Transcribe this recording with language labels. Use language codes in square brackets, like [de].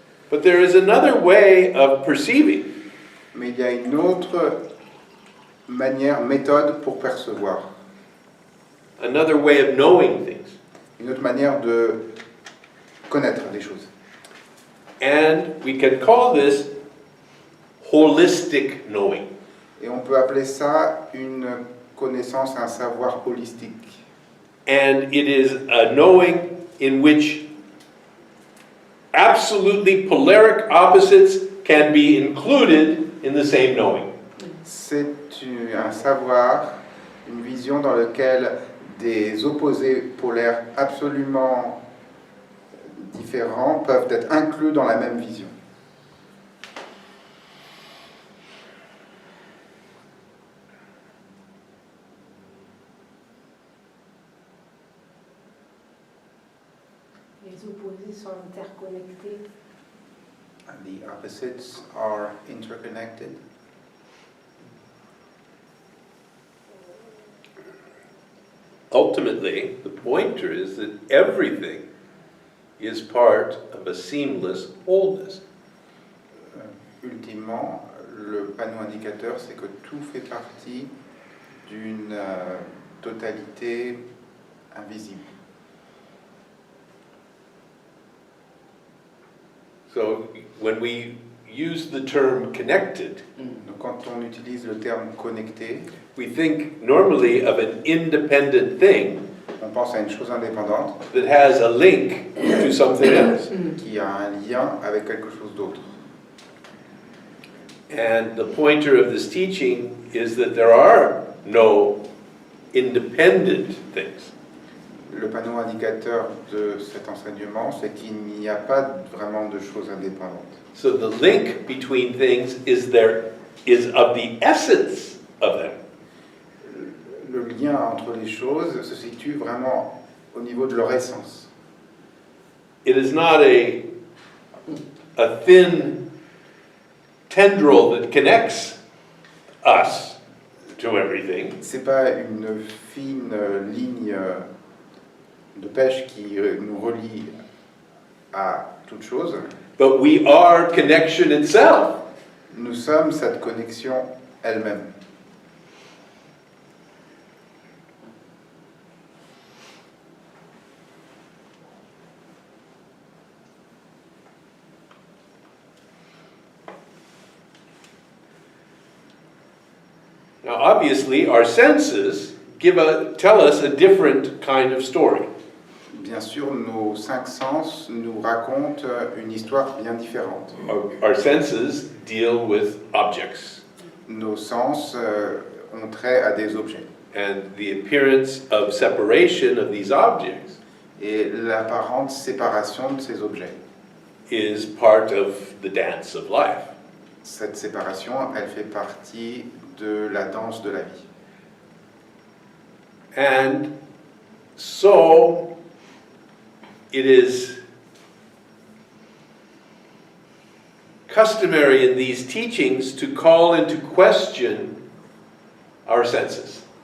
[en] But there is another way of perceiving. [fr] Mais il y a une autre manière, méthode pour percevoir. [en] Another way of knowing things. [fr] Une autre manière de connaître les choses. [en] And we can call this holistic knowing. [fr] Et on peut appeler ça une connaissance, un savoir holistique. [en] And it is a knowing in which absolutely polaric opposites can be included in the same knowing. [fr] C'est un savoir, une vision dans laquelle des opposés polaires absolument différents peuvent être inclus dans la même vision. Les opposés sont interconnectés. [en] And the opposites are interconnected. Ultimately, the pointer is that everything is part of a seamless wholeness. [fr] Ultimement, le panneau indicateur, c'est que tout fait partie d'une totalité invisible. [en] So when we use the term connected, [fr] Donc, quand on utilise le terme connecté, [en] we think normally of an independent thing [fr] on pense à une chose indépendante [en] that has a link to something else. [fr] qui a un lien avec quelque chose d'autre. [en] And the pointer of this teaching is that there are no independent things. [fr] Le panneau indicateur de cet enseignement, c'est qu'il n'y a pas vraiment de choses indépendantes. [en] So the link between things is of the essence of them. [fr] Le lien entre les choses se situe vraiment au niveau de leur essence. [en] It is not a thin tendril that connects us to everything. [fr] C'est pas une fine ligne de pêche qui nous relie à toute chose. [en] But we are connection itself. [fr] Nous sommes cette connexion elle-même. [en] Now, obviously, our senses tell us a different kind of story. [fr] Bien sûr, nos cinq sens nous racontent une histoire bien différente. [en] Our senses deal with objects. [fr] Nos sens ont trait à des objets. [en] And the appearance of separation of these objects [fr] Et l'apparente séparation de ces objets. [en] is part of the dance of life. [fr] Cette séparation, elle fait partie de la danse de la vie. [en] And so it is customary in these teachings to call into question our senses.